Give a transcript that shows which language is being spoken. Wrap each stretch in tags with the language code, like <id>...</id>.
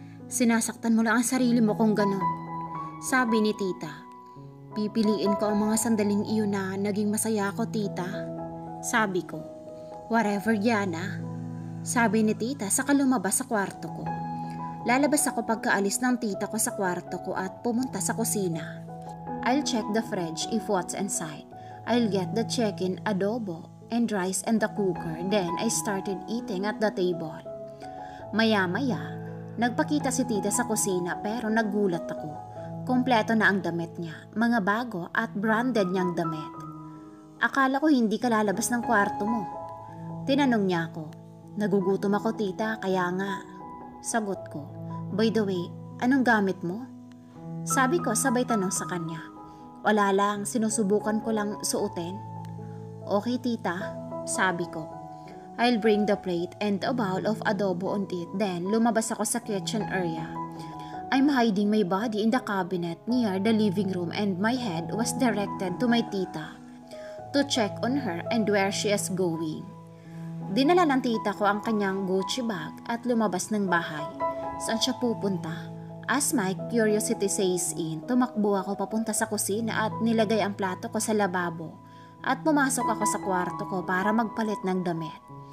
<tl>Sinasaktan mo lang ang sarili mo kung ganun. Sabi ni tita, pipiliin ko ang mga sandaling iyon na naging masaya ako, tita. Sabi ko, whatever, Gianna. Sabi ni tita saka lumabas sa kwarto ko. Lalabas ako pagkaalis ng tita ko sa kwarto ko at pumunta sa kusina.</tl> <en>I'll check the fridge if what's inside. I'll get the chicken, adobo, and rice in the cooker. Then I started eating at the table.</en> <tl>Maya-maya, nagpakita si tita sa kusina pero nagulat ako. Kompleto na ang damit niya, mga bago at branded niyang damit. Akala ko hindi ka lalabas ng kwarto mo. Tinanong niya ako, nagugutom ako tita, kaya nga. Sagot ko,</tl> <en>by the way,</en> <tl>anong gamit mo? Sabi ko sabay tanong sa kanya. Wala lang, sinusubukan ko lang suotin. Okay tita, sabi ko.</tl> <en>I'll bring the plate and a bowl of adobo on it.</en> <tl>Then lumabas ako sa kitchen area.</tl> <en>I'm hiding my body in the cabinet near the living room and my head was directed to my tita to check on her and where she is going.</en> <tl>Dinala ng tita ko ang kanyang Gucci bag at lumabas ng bahay. Saan siya pupunta?</tl> <en>As my curiosity says in,</en> <tl>tumakbo ako papunta sa kusina at nilagay ang plato ko sa lababo at pumasok ako sa kwarto ko para magpalit ng damit.</tl>